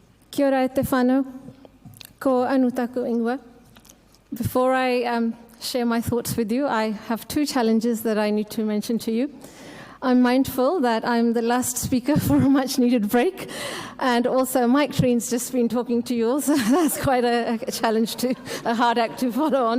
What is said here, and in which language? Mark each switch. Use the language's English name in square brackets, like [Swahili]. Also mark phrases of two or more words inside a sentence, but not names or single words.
[Māori] Kia ora e te whānau, ko anu taku ingoa. [English] Before I share my thoughts with you, I have two challenges that I need to mention to you. I'm mindful that I'm the last speaker for a much-needed break, and also Mike Treen's just been talking to you all, so that's quite a challenge, a hard act to follow on.